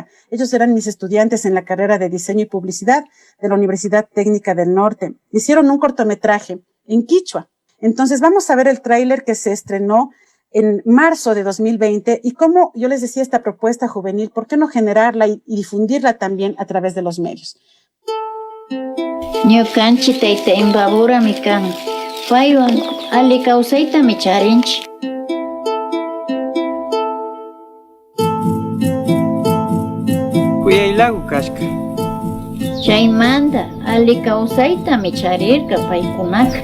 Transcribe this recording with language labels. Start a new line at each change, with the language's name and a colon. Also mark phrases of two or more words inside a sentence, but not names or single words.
Spanish: Ellos eran mis estudiantes en la carrera de diseño y publicidad de la Universidad Técnica del Norte. Hicieron un cortometraje en quichua. Entonces vamos a ver el tráiler que se estrenó en marzo de 2020 y como yo les decía esta propuesta juvenil, ¿por qué no generarla y difundirla también a través de los medios?
Quechua: Ñukanchi tayta Imbabura mi kan, paywan ali kawsayta mi charinchi. Kuyaylagu kashka. Chaymanta ali kawsayta mi charirka paykunaka.